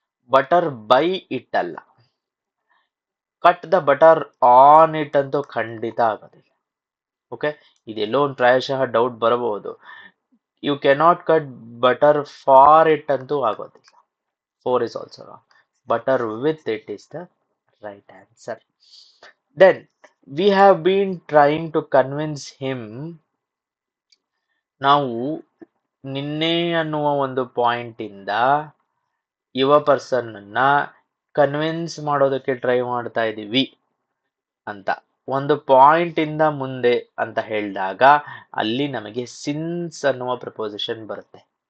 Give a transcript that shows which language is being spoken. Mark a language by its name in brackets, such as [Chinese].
[English] butter by it [Kannada] ಅಲ್ಲ. [English] cut the butter on it [Kannada] ಅಂತೂ ಖಂಡಿತ ಆಗೋದಿಲ್ಲ. [English] okay, [Kannada] ಇದೆಲ್ಲೋ ಒಂದು ಪ್ರಾಯಶಃ ಡೌಟ್ ಬರಬಹುದು. [English] you cannot cut butter for it [Kannada] ಅಂತೂ ಆಗೋದಿಲ್ಲ. [English] 4 is also wrong. Butter with it is the right answer. Then we have been trying to convince him. [Kannada] ನಾವು ನಿನ್ನೆ ಅನ್ನುವ ಒಂದು ಪಾಯಿಂಟ್ ಇಂದ ಯುವ ಪರ್ಸನ್ ಅನ್ನ ಕನ್ವಿನ್ಸ್ ಮಾಡೋದಕ್ಕೆ ಟ್ರೈ ಮಾಡ್ತಾ ಇದೀವಿ ಅಂತ. ಒಂದು ಪಾಯಿಂಟ್ ಇಂದ ಮುಂದೆ ಅಂತ ಹೇಳಿದಾಗ ಅಲ್ಲಿ ನಮಗೆ ಸಿನ್ಸ್ ಅನ್ನುವ ಪ್ರಪೋಸಿಷನ್ ಬರುತ್ತೆ.